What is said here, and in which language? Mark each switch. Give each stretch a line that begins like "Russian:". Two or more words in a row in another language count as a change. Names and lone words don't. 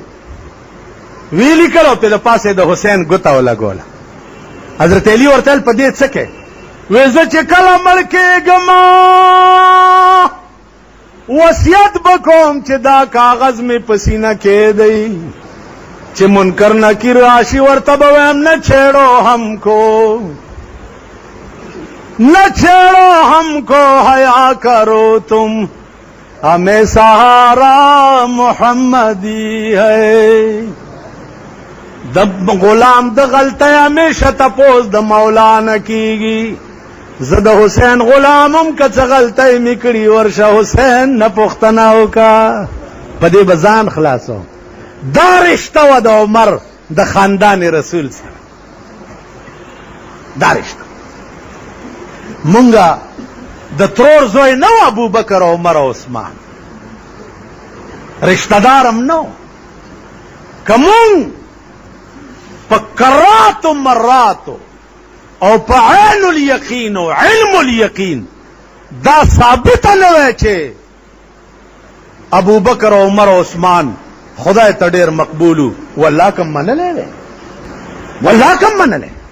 Pashto: وی لیکل او په د پاسې د حسین ګوته ولګوله. حضرت علي ورته ویل په دې څه کوې؟ وی زه چې کله مړ کېږم وصیت به کوم چې دا کاغذ مې په سینه کې دی چې منکر نکیر راشي ورته به وایم نه چھیڑو ہم کو،
Urdu: نہ چھیڑو ہم کو، حیا کرو تم، ہمیں سہارا محمدی ہے.
Pashto: د غلام د غلطۍ همیشه تپوس د مولا نه کېږي. زه د حسین غلامم که څه غلطۍ مې کړي ورشه حسین نه پوښتنه وکړه، په دې به ځان خلاصوم. دا رشته وه د عمر د خاندان رسول سره. دا رشته مونږه د ترور زوی نه و ابوبکر او عمر او عثمان، رشته دارم نه و. که مونږ په کراتو مراتو او په عین الیقین او علم الیقین دا ثابته نه وی چې ابوبکر او عمر او عثمان خدای ته ډېر مقبولو والله کم منلی دی والله کم منلی